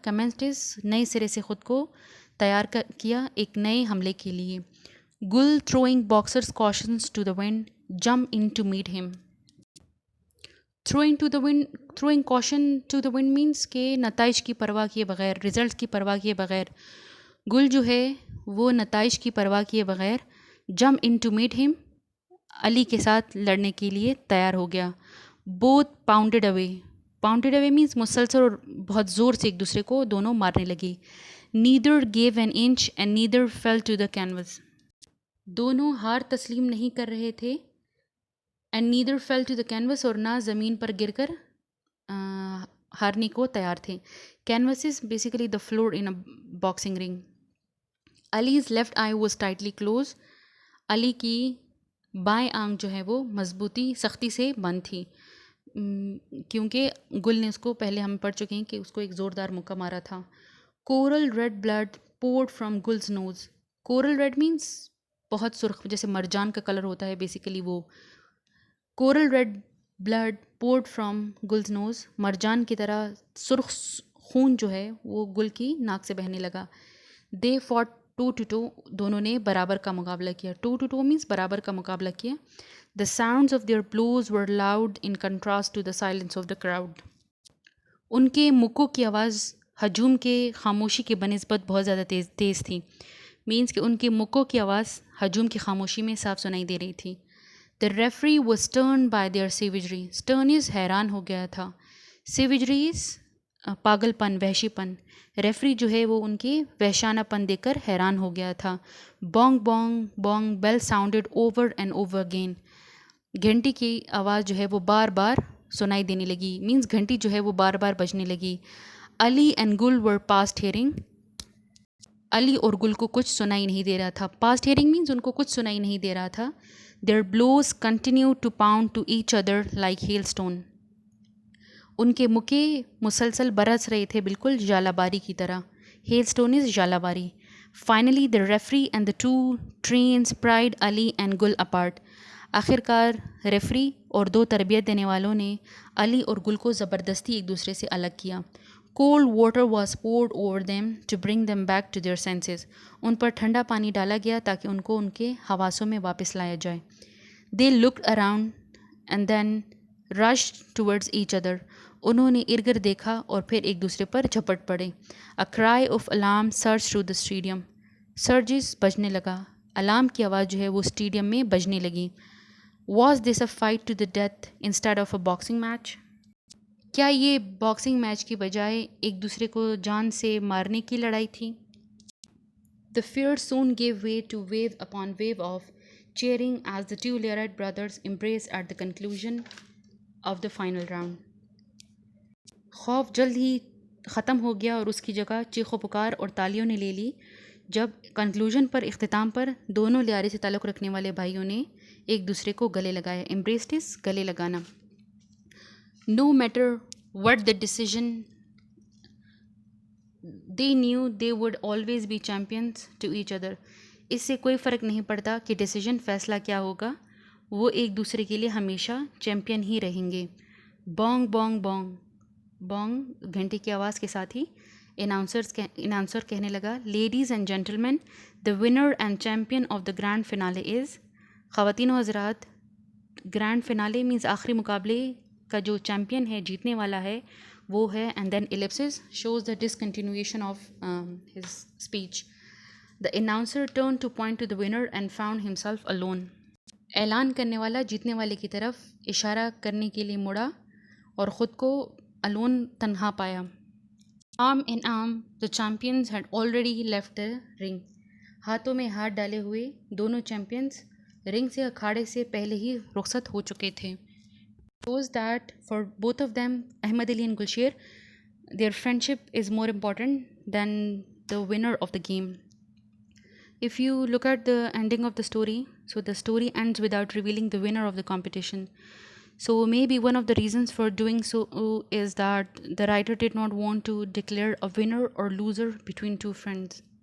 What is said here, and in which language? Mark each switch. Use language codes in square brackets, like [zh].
[ur] commenced is نئے سرے سے خود کو تیار کیا ایک نئے حملے کے لیے. [en] گل throwing boxers cautions to the wind jump in to meet him. throwing caution to the wind means [ur] کہ نتائج کی پرواہ کیے بغیر, رزلٹس کی پرواہ کیے بغیر. گل جو ہے وہ نتائج کی پرواہ کیے بغیر [en] jump in to meet him, [ur] علی کے ساتھ لڑنے کے لیے تیار ہو گیا. [en] Both pounded away. Pounded away means [ur] مسلسل اور بہت زور سے ایک دوسرے کو دونوں مارنے لگی. [en] Neither gave an inch and neither fell to the canvas. [ur] دونوں ہار تسلیم نہیں کر رہے تھے. [en] and neither fell to the canvas, [ur] اور نہ زمین پر گر کر ہارنے کو تیار تھے. [en] Canvas is basically the floor in a boxing ring. Ali's left eye was tightly closed. [ur] علی کی بائیں آنکھ جو ہے وہ مضبوطی سختی سے بند تھی, کیونکہ گل نے اس کو پہلے ہم پڑھ چکے ہیں کہ اس کو ایک زوردار مکہ مارا تھا. [en] Coral red blood poured from Gul's nose. [ur] Corel red means بہت سرخ, جیسے مرجان کا کلر ہوتا ہے بیسیکلی وہ. [en] Coral red blood poured from Gul's nose. [ur] مرجان کی طرح سرخ خون جو ہے وہ گل کی ناک سے بہنے لگا. [en] they fought [ur] 2-2. دونوں نے برابر کا مقابلہ کیا. 2-2 مینس برابر کا مقابلہ کیا. [en] The sounds of their blows were loud in contrast to the silence of the crowd. [ur] ان کے مکوں کی آواز ہجوم کے خاموشی کے بنسبت بہت زیادہ تیز تھی. مینس کہ ان کے مکوں کی آواز ہجوم کی خاموشی میں صاف سنائی دے رہی تھی. [en] The referee was stern by their savagery. [ur] Stern از حیران ہو گیا تھا. سیویجری از پاگل پن, وحشی پن. ریفری جو ہے وہ ان کے وحشانہ پن دیکھ کر حیران ہو گیا تھا. [en] Bong bong bong bell sounded over and over again. [ur] گھنٹی کی آواز جو ہے وہ بار بار سنائی دینے لگی. مینس گھنٹی جو ہے وہ بار بار بجنے لگی. [en] Ali and Gul were past hearing. [ur] علی اور گل کو کچھ سنائی نہیں دے رہا تھا. [en] past hearing means [ur] ان کو کچھ سنائی نہیں دے رہا تھا. [en] Their blows continue to pound to each other like hailstone. [ur] ان کے مکے مسلسل برس رہے تھے بالکل ژالہ باری کی طرح. ہیل اسٹون از ژالہ باری. [en] Finally the referee and the two trainers pried Ali and Gul apart. [ur] آخر کار ریفری اور دو تربیت دینے والوں نے علی اور گل کو زبردستی ایک دوسرے سے الگ کیا. [en] Cold water was poured over them to bring them back to their senses. [ur] ان پر ٹھنڈا پانی ڈالا گیا تاکہ ان کو ان کے حواسوں میں واپس لایا جائے. [en] They looked around and then rushed towards each other. [ur] انہوں نے ارد گرد دیکھا اور پھر ایک دوسرے پر جھپٹ پڑے. [en] A cry of alarm surge through the stadium. [ur] سرجز بجنے لگا. الارم کی آواز جو ہے وہ اسٹیڈیم میں بجنے لگی. [en] Was this a fight to the death instead of a boxing match. [ur] کیا یہ باکسنگ میچ کی بجائے ایک دوسرے کو جان سے مارنے کی لڑائی تھی؟ [en] The fear soon gave way to wave upon wave of cheering as the two Leyard brothers embraced at the conclusion of the final round. [ur] خوف جلد ہی ختم ہو گیا اور اس کی جگہ چیخ و پکار اور تالیوں نے لے لی جب کنکلوژن پر, اختتام پر, دونوں لیارے سے تعلق رکھنے والے بھائیوں نے ایک دوسرے کو گلے لگایا. [en] embraced is [ur] گلے لگانا. [en] no matter what the decision, they knew they would always be champions to each other. [ur] اس سے کوئی فرق نہیں پڑتا کہ ڈیسیجن فیصلہ کیا ہوگا, وہ ایک دوسرے کے لیے ہمیشہ چیمپئن ہی رہیں گے. [en] Bong bong bong. Bong [ur] گھنٹی کی آواز کے ساتھ ہی اناؤنسر کہنے لگا, [en] Ladies and gentleman, the winner and champion of the grand finale is. [ur] خواتین و حضرات, گرینڈ فنالے مینس آخری مقابلے کا جو چیمپئن ہے جیتنے والا ہے وہ ہے. [en] And then ellipses shows the discontinuation of his speech. The announcer turn to point to the winner and found himself alone. [ur] اعلان کرنے والا جیتنے والے کی طرف اشارہ کرنے کے لیے مڑا اور خود کو الون تنہا پایا. [en] Arm in arm the champions had already left the ring. [ur] ہاتھوں میں ہاتھ ڈالے ہوئے دونوں چیمپئنز رنگ سے اکھاڑے سے پہلے ہی رخصت ہو چکے تھے. [en] shows that for both of them, Ahmed Ali and Gulsher, their friendship is more important than the winner of the game. If you look at the ending of the story, so the story ends without revealing the winner of the competition. So maybe one of the reasons for doing so is that the writer did not want to declare a winner or loser between two friends.